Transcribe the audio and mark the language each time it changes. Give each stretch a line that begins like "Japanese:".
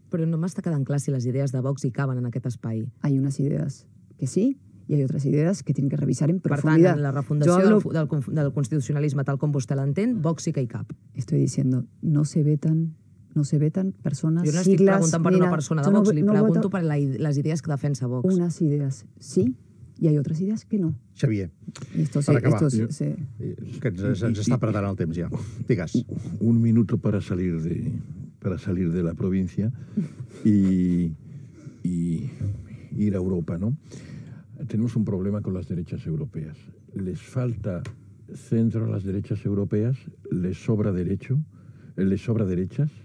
Catalan: Però no m'està quedant clar si les idees de Vox hi caben en aquest espai.
Spanish: Hay unas ideas que sí, y hay otras ideas que tienen que revisar en profundidad.
Catalan: Per tant, en la refundació del constitucionalisme tal com vostè l'entén, Vox sí que hi cap.
Spanish: Estoy diciendo, no se vetan personas,
Catalan: jo no estic
Spanish: siglas...
Catalan: preguntant per una persona de Vox, li pregunto per les idees que defensa Vox.
Spanish: Unas ideas sí, y hay otras ideas que no.
Catalan: Xavier, per acabar, que ens està apretant el temps ja. Digues.
Spanish: Un minuto para salir de la provincia y ir a Europa, ¿no? Tenemos un problema con las derechas europeas. Les falta centro a las derechas europeas, les sobra derecho, les sobra derechas.